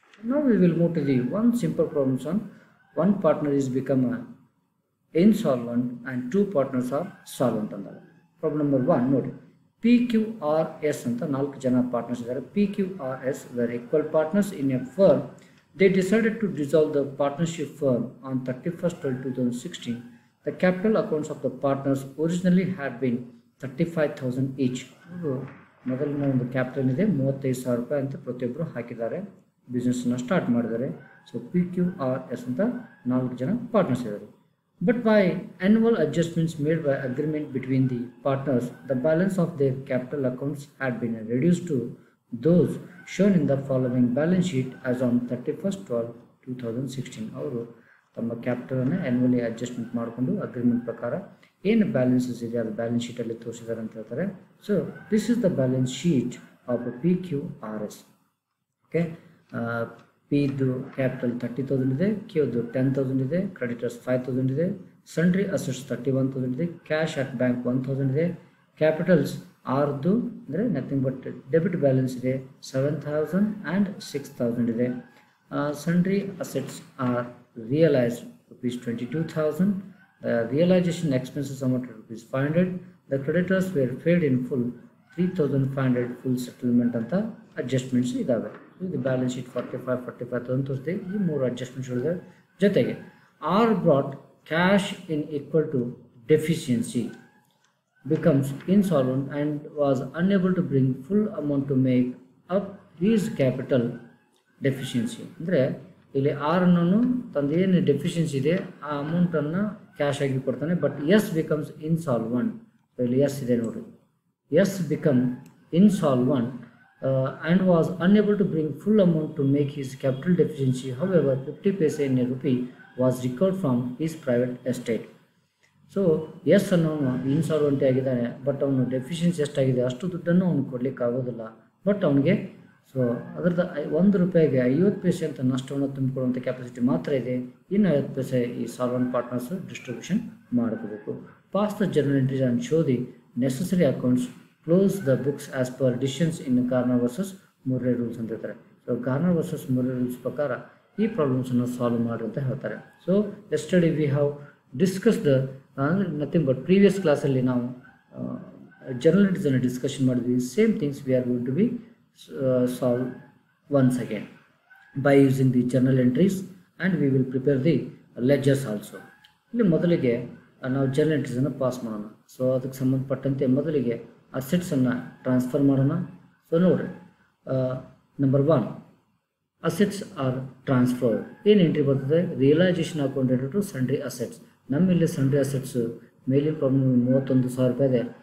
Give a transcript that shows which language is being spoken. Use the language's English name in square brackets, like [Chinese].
[English] Now we will move to the one simple problems on one partner is become insolvent and two partners are solvent [Kannada] ಅಂದಾಗ. Problem number 1 ನೋಡಿ. PQRS ಅಂತ 4 ಜನ partners ಇದ್ದಾರೆ. [English] PQRS were equal partners in a firm. They decided to dissolve the partnership firm on 31st 2016. The capital accounts of the partners originally had been 35,000 each. [Kannada] ಮೊದಲಿನ ಒಂದು capital ಇದೆ 35,000 ರೂಪಾಯಿ ಅಂತ ಪ್ರತಿಯೊಬ್ಬರು ಹಾಕಿದ್ದಾರೆ, ಬಿಸ್ನೆಸ್ನ ಸ್ಟಾರ್ಟ್ ಮಾಡಿದ್ದಾರೆ. ಸೊ PQRS ಅಂತ 4 ಜನ ಪಾರ್ಟ್ನರ್ಸ್ ಇದ್ದಾರೆ. [English] But by annual adjustments made by agreement between the partners, the balance of their capital accounts had been reduced to those shown in the following balance sheet as on 31st 12 2016. [Kannada] ಅವರು ತಮ್ಮ ಕ್ಯಾಪಿಟಲನ್ನು annually adjustment ಮಾಡಿಕೊಂಡು agreement ಪ್ರಕಾರ ಏನು balances ಇದೆ ಅದು balance ಶೀಟಲ್ಲಿ ತೋರಿಸಿದ್ದಾರೆ ಅಂತ ಹೇಳ್ತಾರೆ. [English] So this is the balance sheet of PQRS. [Kannada] Okay, ಪಿದು capital 30,000 ಇದೆ, ಕ್ಯೂದು 10,000 ಇದೆ, ಕ್ರೆಡಿಟರ್ಸ್ 5,000 ಇದೆ, ಸನ್ಡ್ರಿ ಅಸೆಟ್ಸ್ 31,000 ಇದೆ, ಕ್ಯಾಶ್ ಅಟ್ ಬ್ಯಾಂಕ್ 1,000 ಇದೆ, ಕ್ಯಾಪಿಟಲ್ಸ್ ಆರ್ದು ಅಂದರೆ ನಥಿಂಗ್ ಬಟ್ ಡೆಬಿಟ್ ಬ್ಯಾಲೆನ್ಸ್ ಇದೆ 7,000 ಆ್ಯಂಡ್ 6,000 ಇದೆ. [English] Sundry assets are realized ₹22,000. The realization expenses amounted to ₹500. The creditors were paid in full 3,500 full settlement [Kannada] ಅಂತ adjustments ಇದ್ದಾವೆ. ಇದು ಬ್ಯಾಲೆನ್ಸ್ ಶೀಟ್ 45,000 ತೋರಿಸಿದೆ. ಈ 3 ಅಡ್ಜಸ್ಟ್ಮೆಂಟ್ಸ್ಗಳಿದೆ. ಜೊತೆಗೆ [English] R brought cash in equal to deficiency becomes insolvent and was unable to bring full amount to make up his capital deficiency. [Kannada] ಅಂದರೆ ಇಲ್ಲಿ R ಅನ್ನೋನು ತಂದೇನು deficiency ಇದೆ ಆ ಅಮೌಂಟನ್ನು ಕ್ಯಾಶ್ ಆಗಿ ಕೊಡ್ತಾನೆ. [English] But S becomes insolvent. [Kannada] ಇಲ್ಲಿ ಎಸ್ ಇದೆ ನೋಡಿ, [English] S become insolvent and was unable to bring full amount to make his capital deficiency. However 50 paise in a rupee was recovered from his private estate. [Kannada] So S ಅನ್ನೋನು ಇನ್ಸಾಲ್ವೆಂಟಿ ಆಗಿದ್ದಾನೆ, but ಅವನು deficiency ಎಷ್ಟಾಗಿದೆ ಅಷ್ಟು ದುಡ್ಡನ್ನು ಅವನು ಕೊಡಲಿಕ್ಕೆ ಆಗೋದಿಲ್ಲ. ಬಟ್ ಅವನಿಗೆ ಸೊ ಅದರದ್ದು 1 ರೂಪಾಯಿಗೆ 50 ಪೈಸೆ ಅಂತ ನಷ್ಟವನ್ನು ತುಂಬಿಕೊಳ್ಳುವಂಥ ಕೆಪಾಸಿಟಿ ಮಾತ್ರ ಇದೆ. ಇನ್ನು 50 ಪೈಸೆ ಈ ಸಾಲ್ವೆಂಟ್ ಪಾರ್ಟ್ನರ್ಸ್ ಡಿಸ್ಟ್ರಿಬ್ಯೂಷನ್ ಮಾಡಬೇಕು. [English] pass the journal entries and show the necessary accounts, close the books as per decisions in Garner versus Murray rules [Kannada] ಅಂತ ಹೇಳ್ತಾರೆ. So Garner versus Murray rules ಪ್ರಕಾರ ಈ ಪ್ರಾಬ್ಲಮ್ಸನ್ನು ಸಾಲ್ವ್ ಮಾಡಿ ಅಂತ ಹೇಳ್ತಾರೆ. [English] so yesterday we have discuss the nothing but previous [Kannada] ಕ್ಲಾಸಲ್ಲಿ ನಾವು journal entries ಅನ್ನು ಡಿಸ್ಕಷನ್ ಮಾಡಿದ್ವಿ. [English] Same things we are going to be solve once again by using the journal entries, and we will prepare the ledgers also. [Kannada] ಇಲ್ಲಿ ಮೊದಲಿಗೆ ನಾವು journal entries ಅನ್ನು pass ಮಾಡೋಣ. So ಅದಕ್ಕೆ ಸಂಬಂಧಪಟ್ಟಂತೆ ಮೊದಲಿಗೆ ಅಸೆಟ್ಸ್ ಅನ್ನು ಟ್ರಾನ್ಸ್ಫರ್ ಮಾಡೋಣ. ಸೊ ನೋಡ್ರಿ, ನಂಬರ್ 1 ಅಸೆಟ್ಸ್ ಆರ್ ಟ್ರಾನ್ಸ್ಫರ್. ಏನು ಎಂಟ್ರಿ ಬರ್ತದೆ? [English] Realisation account to sundry assets. [Kannada] ನಮ್ಮಲ್ಲಿ ಸನ್ಡ್ರಿ ಅಸೆಟ್ಸ್ ಮೇಲಿನ ಪ್ರಾಬ್ಲಮ್ 31,000 ರೂಪಾಯಿ ಇದೆ.